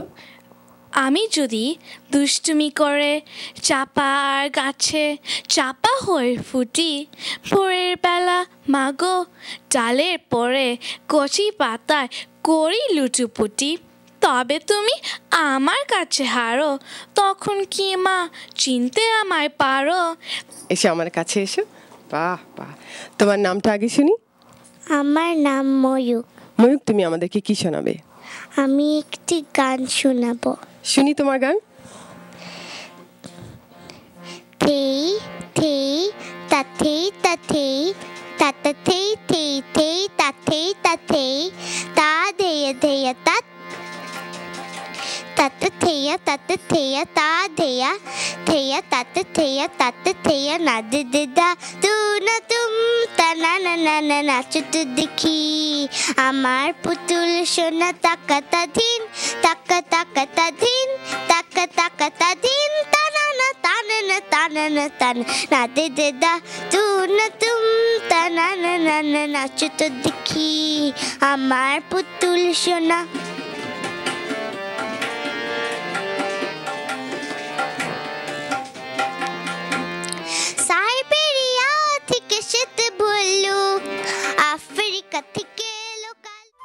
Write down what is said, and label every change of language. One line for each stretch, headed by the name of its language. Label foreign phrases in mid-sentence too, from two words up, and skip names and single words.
Bangla: আমি যদি দুষ্টুমি করে চাপার গাছে চাপা হয়ে ফুটি, ভোরের বেলা মাগো ডালের পরে কচি পাতায় করি লুটুপুটি, তবে তুমি আমার কাছে হারো, তখন কি মা চিনতে আমায় পারো? এসে আমার কাছে এসো। বাহ বাহ, তোমার নামটা আগে শুনি। আমার নাম ময়ূক। ময়ূক, তুমি আমাদেরকে কি শোনাবে? আমি একটি গান শোনাবো। শুনি তোমার গান। thei, thei, ta thei, ta thei, ta ta thei, thei, thei, ta thei, ta thei, ta deya, deya, tat. Tata theya, ta deya, theya, tata theya, na de da, tu na tum, ta na na na na নাচো তো দেখি, আমার পুতুল সোনা takata din, takata din, takata din, ta na na ta na na ta na na ta na de da, tu na tum, ta na na na na নাচো তো দেখি, আমার পুতুল সোনা. সাইবেরিয়া থেকে শীত বললো আফ্রিকা থেকে লোকাল